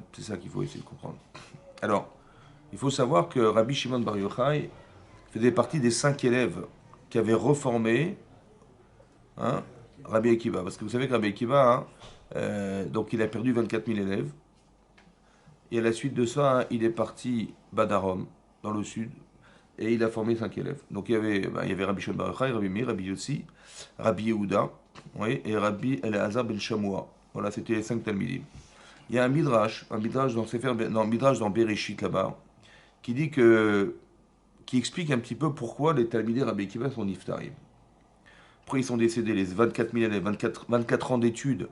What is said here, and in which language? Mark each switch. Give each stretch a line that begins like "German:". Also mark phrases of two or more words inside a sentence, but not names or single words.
French: C'est ça qu'il faut essayer de comprendre. Alors, il faut savoir que Rabbi Shimon Bar Yochai faisait partie des 5 élèves qui avaient reformé hein, Rabbi Akiva. Parce que vous savez que Rabbi Akiva, donc il a perdu 24 000 élèves. Et à la suite de ça, il est parti Badarom, dans le sud, et il a formé 5 élèves. Donc il y avait Rabbi Shimon Bar Yochai, Rabbi Meir, Rabbi Yossi, Rabbi Yehuda, oui, et Rabbi Elazar ben Shamoua. Voilà, c'était les 5 Talmidim. Il y a un midrash dans Bereshit là-bas, qui dit qui explique un petit peu pourquoi les Talmidei Rabbi Akiva sont niftarim. Pourquoi ils sont décédés, les 24 000 élèves, 24 ans d'études.